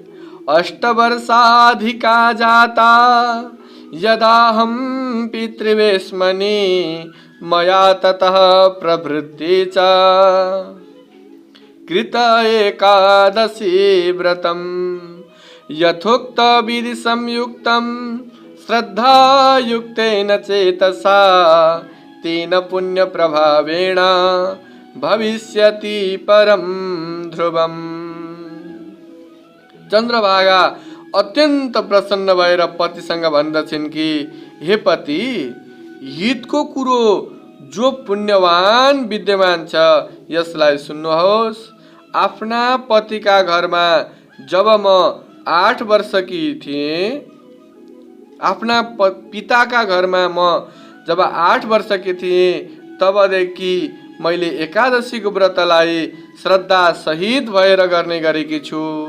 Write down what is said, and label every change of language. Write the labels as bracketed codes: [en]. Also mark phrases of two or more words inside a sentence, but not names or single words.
[sa] 8 वर्षाधिका जाता यदाहं पितृवेश्मनि मया ततः प्रभृति च कृत एकादशी व्रतं यथोक्त विधि संयुक्तं श्रद्धायुक्तेन चेतसा तेन पुण्य प्रभावेण भविष्यति परम ध्रुवम। [ne] चन्द्रभागा अत्यन्त प्रसन्न भएर पतिसँग भन्दछिन् कि हे पति, हितको कुरो जो पुण्यवान विद्यमान छ यसलाई सुन्नुहोस्। आफ्ना पतिका घरमा जब म 8 वर्षकी थिएँ, आफ्ना पिताका घरमा म जब 8 वर्षकी थिएँ तबदेखि मैले एकादशीको व्रतलाई श्रद्धा सहित भएर गर्ने गरेकी छु।